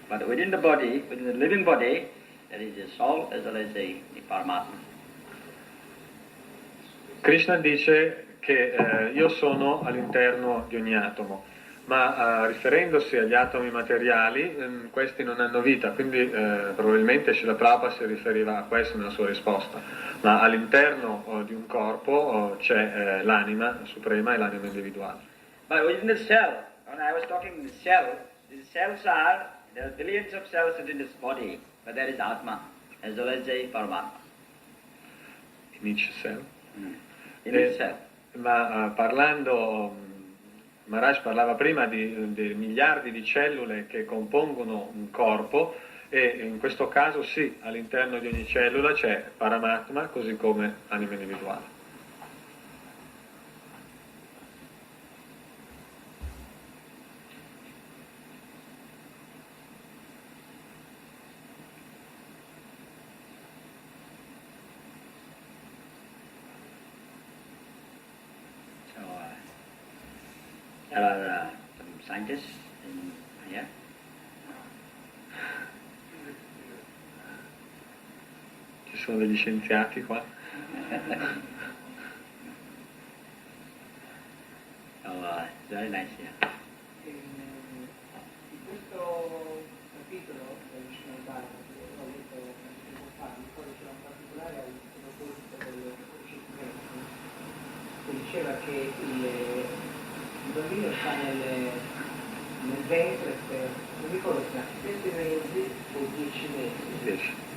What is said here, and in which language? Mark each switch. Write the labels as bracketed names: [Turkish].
[English] But within the body, within the living body, there is a soul as well as the Paramatma. [Italian] Krishna dice che io sono all'interno di ogni atomo, ma riferendosi agli atomi materiali, questi non hanno vita, quindi probabilmente Srila Prabhupada si riferiva a questo nella sua risposta, ma all'interno di un corpo c'è l'anima suprema e l'anima individuale. [English] But within the cell, when I was talking the cells there are billions of cells within this body, but there is Atma as well as a Paramatma. In each cell. In each cell. [Italian] Ma parlando, Maharaj parlava prima di miliardi di cellule che compongono un corpo e in questo caso sì, all'interno di ogni cellula c'è Paramatma così come anima individuale. [English] There are some scientists in here. [Italian] Ci sono degli scienziati qua. [English] It's very nice here. [Italian] In questo capitolo del Sripad, che ho letto tempo fa, mi ricordo c'era un particolare al proposito del coscienza, che diceva che il bambino sta nel ventre per, non ricordo se 7 mesi o 10 mesi.